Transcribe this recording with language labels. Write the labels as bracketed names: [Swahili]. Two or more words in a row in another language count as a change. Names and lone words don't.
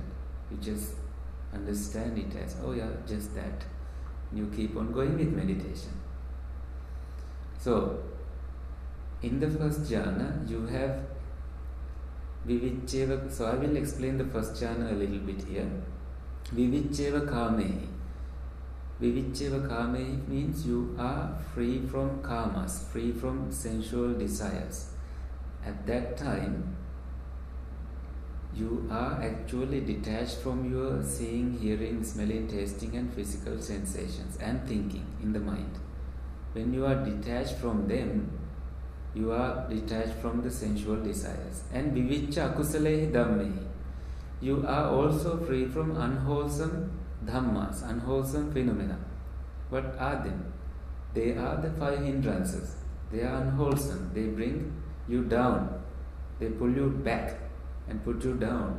[English] You just understand it as, oh yeah, just that. You keep on going with meditation. So, in the first jhana, you have Vivicheva. So I will explain the first jhana a little bit here. [Pali] Vivicheva kamehi. Vivicheva kamehi [English] means you are free from karmas, free from sensual desires. At that time, you are actually detached from your seeing, hearing, smelling, tasting and physical sensations and thinking in the mind. When you are detached from them, you are detached from the sensual desires. [Pali] And vivicha akusalehi dhammehi. [English] You are also free from unwholesome dhammas, unwholesome phenomena. What are them? They are the 5 hindrances. They are unwholesome. They bring you down. They pull you back and put you down.